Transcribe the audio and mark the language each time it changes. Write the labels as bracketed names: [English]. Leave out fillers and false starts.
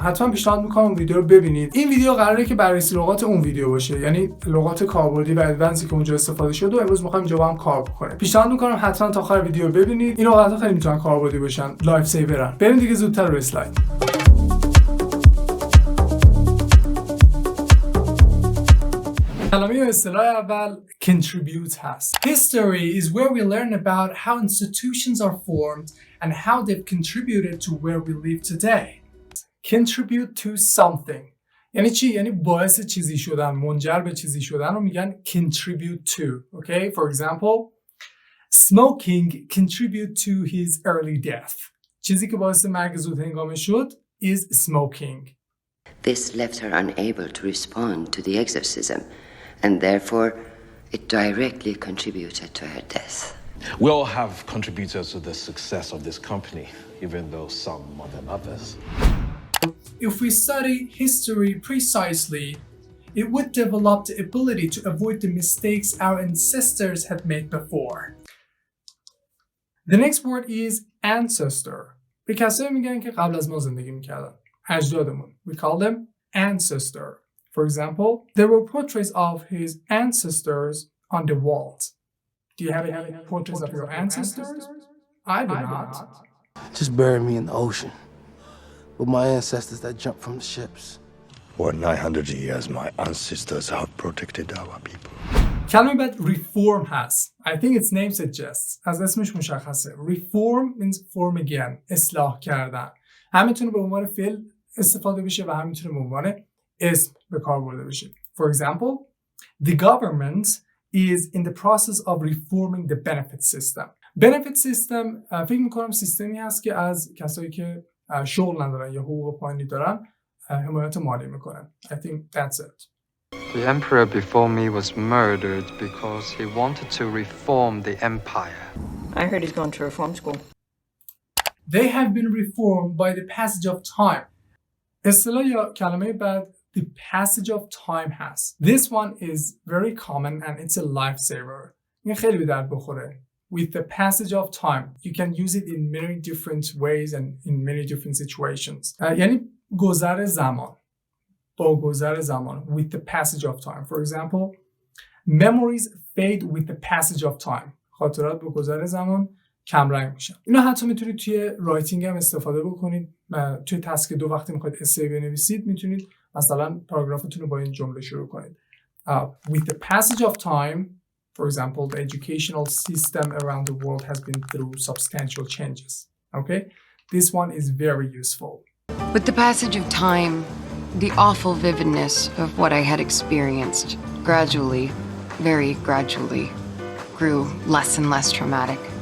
[Persian] حتما پیشنهاد می‌کنم اون ویدیو رو ببینید. این ویدیو قراره که بررسی لغات اون ویدیو باشه، یعنی لغات کاربردی و ادوانسی که اونجا استفاده شده و امروز می‌خوایم اینجا با هم کار بکنیم. پیشنهاد می‌کنم حتما تا آخر ویدیو ببینید. این لغات‌ها خیلی میتونن کاربردی باشن، لایف سیورن. بریم دیگه زودتر روی اسلاید. کلمه یا اصطلاح اول contribute هست. [English] History is where we learn about how institutions are formed and how they've contributed to where we live today. Contribute to something. [Persian] یعنی چی؟ یعنی باعث چیزی شدن، منجر به چیزی شدن رو میگن contribute to. [English] Okay? For example, smoking contribute to his early death. [Persian] چیزی که باعث مرگ زود هنگامه شد [English] is smoking. This left her unable to respond to the exorcism. And therefore, it directly contributed to her death. We all have contributors to the success of this company, even though some more than others. If we study history precisely, it would develop the ability to avoid the mistakes our ancestors had made before. The next word is ancestor. [Persian] به کسایی میگن که قبل از ما زندگی میکردن. اجدادمون. [English] We call them ancestor. For example, there were portraits of his ancestors on the walls. Do you have any portraits of your ancestors? I do not. Just bury me in the ocean with my ancestors that jumped from the ships. For 900 years, my ancestors have protected our people. [Persian] کلمه بعد reform هست. [English] I think its name suggests. [Persian] از اسمش مشخصه. [English] Reform means form again. [Persian] اصلاح کردن. هم میتونه به عنوان فعل استفاده بشه و هم میتونه به عنوان اسم به کار برده بشه. [English] For example, the government is in the process of reforming the benefit system. [Persian] Benefit system فکر میکنم سیستمی هست که از کسایی که شغل ندارن یا حقوق پایینی دارن حمایت مالی میکنن. [English] I think that's it. The emperor before me was murdered because he wanted to reform the empire. I heard he's gone to reform school. They have been reformed by the passage of time. [Persian] اصطلاح یا کلمه بعد [English] the passage of time has. This one is very common and it's a lifesaver. [Persian] این خیلی به درد بخوره. [English] With the passage of time, you can use it in many different ways and in many different situations. [Persian] یعنی گذر زمان. با گذر زمان. [English] With the passage of time. For example, memories fade with the passage of time. [Persian] خاطرات با گذر زمان کم رنگ میشن. اینو حتی میتونید توی رایتینگ هم استفاده بکنید. توی تسک 2 وقتی میخواید اسی بنویسید میتونید مثلا پاراگرافتون رو با این جمله شروع کنید. [English] With the passage of time, for example, the educational system around the world has been through substantial changes. Okay? This one is very useful. With the passage of time, the awful vividness of what I had experienced gradually, very gradually, grew less and less traumatic.